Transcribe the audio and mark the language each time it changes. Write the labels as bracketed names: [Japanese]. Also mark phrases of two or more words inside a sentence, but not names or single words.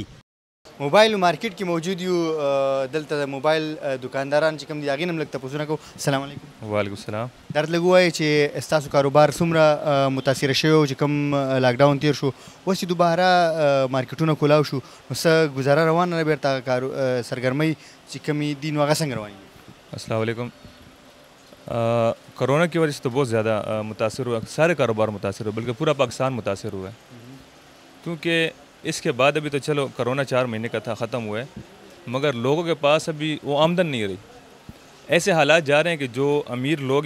[Pashto] موبایل مارکیټ کې موجود یو دلته د موبایل دکانداران چې کوم دي هغې نه هم لږ تپوسونه کوو السلام علیکم وعلیکم السلام درته لږ ووایئ چې ستاسو کاروبار څومره متاثره شوی و چې کوم لاکډاون تیر شو اوس چې دوباره مارکیټونه کولاو شو نو څه ګزاره روانه ده بیرته سرګرمۍ چې کومې دي نو هغه څنګه روانې دي [Urdu] السلام علیکم کورونا کی وجہ سے تو بہت زیادہ متاثر ہوا سارے کاروبار متاثر ہوئے بلکہ پورا پاکستان متاثر ہوا ہے کیونکہ اس کے بعد ابھی تو چلو کورونا 4 مہینے کا تھا ختم ہوا ہے مگر لوگوں کے پاس ابھی وہ آمدن نہیں رہی ایسے حالات جا رہے ہیں کہ جو امیر لوگ ہیں